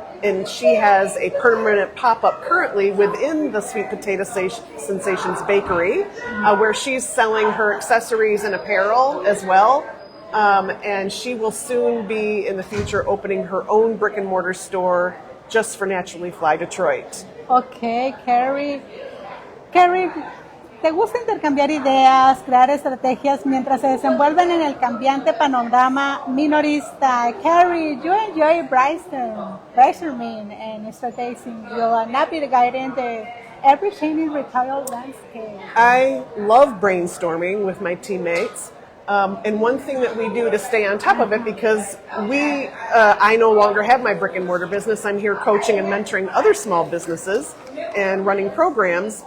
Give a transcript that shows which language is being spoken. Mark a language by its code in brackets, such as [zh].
[en] And she has a permanent pop-up currently within the Sweet Potato Sensations Bakery, where she's selling her accessories and apparel as well. And she will soon be, in the future, opening her own brick and mortar store just for Naturally Fly Detroit. Okay, Carrie. Carrie, [es] ¿Te gusta intercambiar ideas, crear estrategias mientras se desenvuelven en el cambiante panorama minorista? [en] Carrie, you enjoy brainstorming and strategizing. You're navigating the ever-changing retail landscape. I love brainstorming with my teammates. And one thing that we do to stay on top of it, because I no longer have my brick and mortar business, I'm here coaching and mentoring other small businesses and running programs.